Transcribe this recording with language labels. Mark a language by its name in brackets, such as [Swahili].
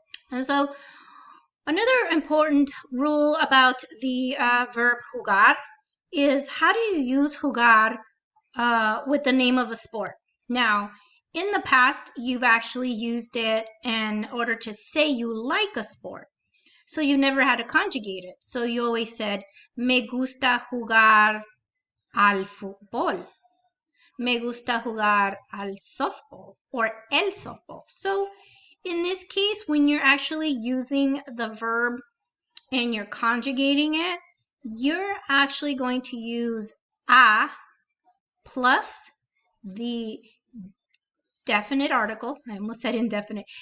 [English] And so another important rule about the verb jugar is, how do you use jugar with the name of a sport? Now, in the past, you've actually used it in order to say you like a sport. So you never had to conjugate it. So you always said, [Spanish] me gusta jugar al fútbol. Me gusta jugar al softball, or el softball. [English] So in this case, when you're actually using the verb and you're conjugating it, you're actually going to use a plus the definite article. I almost said indefinite.